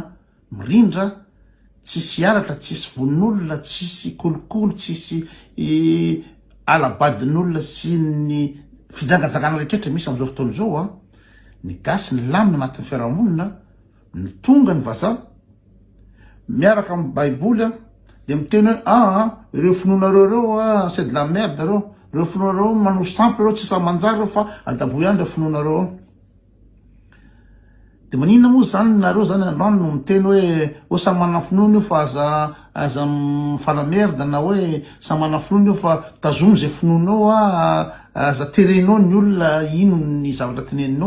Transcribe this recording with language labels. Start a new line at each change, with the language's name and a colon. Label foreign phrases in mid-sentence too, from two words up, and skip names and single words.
Malagasy: mirindra tsisy aratra, tsisy vonin'olona, tsisy kolokolo, tsisy alabadin'olona sy ny fijangajangana rehetrarehetra misy am'izao fotoana izao ny gasy ny lamina anatin'ny fiarahamonina ny tonga ny vazaha miaraka amin'ny baiboly de miteny hoe ireo finoanareo
French: c'est de la merde
Malagasy: reo finoanareo manao sample reo tsy sa manjary reo fa adabo ihany reo finoanareo de maninona moa zany nareo zany androany no miteny hoe samy manana finoana io fa aza mifanamerda na hoe samy manana finoana io fa tazomy zay finoanao aza terenao ny olona ino ny zavatra teneninao